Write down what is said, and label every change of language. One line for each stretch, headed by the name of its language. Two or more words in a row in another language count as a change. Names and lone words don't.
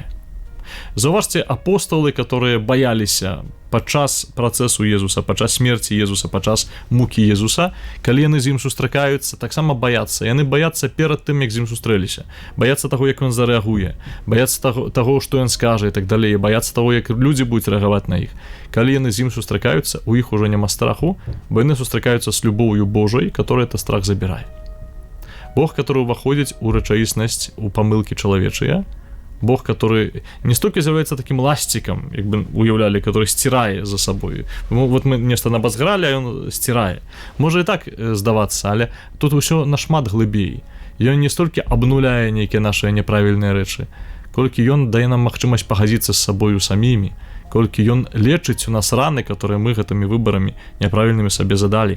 Belarusian: Заўважце, апостолы, которые баяліся падчас працэсу Езуса, падчас смерці Езуса, падчас мукі Езуса, калі яны з ім сустракаюцца, таксама баяцца. Яны баяцца перад тым, як з ім сустрэліся. Баяцца таго, як ён зарэагуе, баяцца таго, што ён скажа і так далей, баяцца таго, як людзі будуць рэагаваць на іх. Калі яны з ім сустракаюцца, у іх ужо няма страху, бо яны сустракаюцца з любоўю Божай,
Russian: которая этот страх забірае.
Belarusian: Бог, который уваходзіць у рэчаіснасць, у памылкі чалавечыя, Бог,
Russian: который не столько
Belarusian: з'являецца таким ласцікам, як бы уяўлялі,
Russian: который стирае
Belarusian: за сабой. Вот мы нешта набазгралі, а ён стирае. Можа і так здавацца, але тут усё нашмат глыбей. Ён не столькі абнуляе нейкія нашыя няправільныя рэчы, колькі ён дае нам магчымасць пагадзіцца з сабою самімі, колькі ён лечыць у нас раны, которые мы гэтымі выбарамі няправільнымі сабе задалі.